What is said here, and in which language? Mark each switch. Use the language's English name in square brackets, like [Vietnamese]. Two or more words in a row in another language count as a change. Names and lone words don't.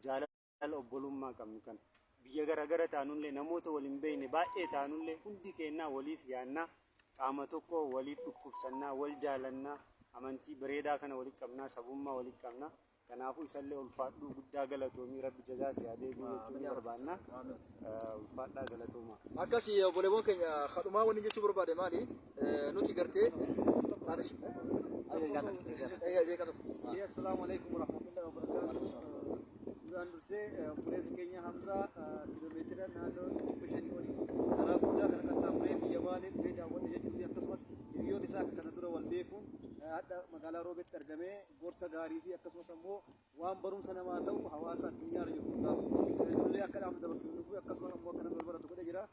[Oromo] Jaalala obbolummaa qabnu kana biyya garaagara taanullee namoota waliin beekne baay'ee taanullee hundi keenyaa waliif yaannaa qaama tokko waliif dhukkubsannaa wal jaalannaa amantii bareedaa kana walitti qabnaa sabummaa walitti qabnaa kanaafuu isallee ulfaadhuu guddaa galatoomii rabbi jazaa si adeemuu jechuun barbaanna ulfaadhaa galatoomaa. Akkasii obboleewwan keenya kadhumaa wanni jechuu barbaade maali nuti gartee [Arabic] السلام عليكم ورحمة الله وبركاته. [Oromo] Duraan dursee obboleessi keenya Hamzaa kiiloomeetira naannoo 500 olii karaa guddaa kana qaxxaamuree biyya Baalee dhufee daawwadhe jechuufi akkasumas hiriyoota isaa akka kana dura wal beekuun hadha magaalaa Roobeetti argamee gorsa gaarii fi akkasumas ammoo waan barumsa namaa ta'u hawaasa addunyaarra jiru hundaaf nullee akka dhaamsa dabarsuuf akkasumas ammoo akka nama baratu godhe jira.